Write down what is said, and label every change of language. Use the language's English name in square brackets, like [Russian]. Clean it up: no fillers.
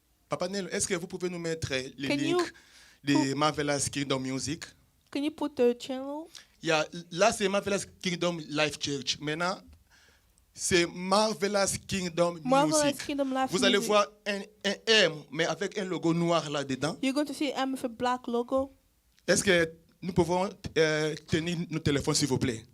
[French] Papa Nel, est-ce que vous pouvez nous mettre les [English] Can you [French] links de Marvelous Kingdom Music? [English] Can you put the channel? [French] Là, c'est Marvelous Kingdom Life Church. Maintenant, c'est Marvelous Kingdom [English] Marvelous [French] Music. [English] Kingdom Life [French] Vous allez [English] Music. [French] voir un M, mais avec un logo noir là-dedans. [English] You're going to see M with a black logo. [French] Est-ce que nous pouvons tenir nos téléphones, s'il vous plaît?